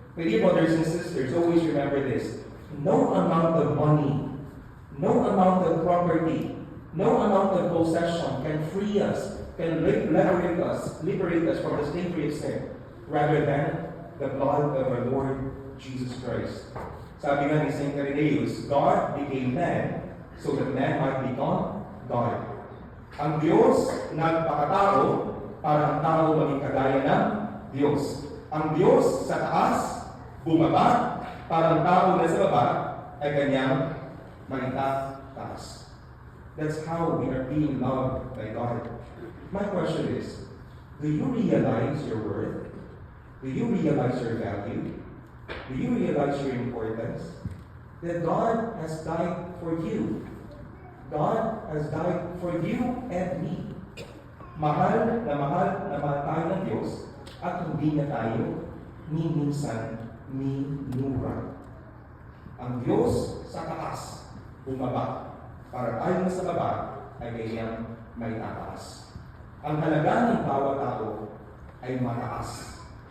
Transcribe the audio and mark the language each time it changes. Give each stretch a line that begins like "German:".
English: My dear brothers and sisters, always remember this. No amount of money, no amount of property, no amount of possession can free us, can liberate us from the slavery of sin, rather than the blood of our Lord Jesus Christ.
Filipino: Sabi nga ni
English: St. Irenaeus, God became man so that man might become God.
Filipino: Ang Diyos nagpakatao para ang tao maging kagaya ng Diyos. Ang Diyos sa taas, bumaba, para ang tao na sa baba ay kanyang taas.
English: That's how we are being loved by God. My question is, do you realize your worth? Do you realize your value? Do you realize your importance? That God has died for you. God has died for you and me.
Filipino: Mahal tayo ng Diyos at hindi niya tayo ni minsan minura. Ang Diyos sa taas, bumaba, para tayo na sa baba ay kanyang may tataas. Ang halaga ng bawat tao ay mataas.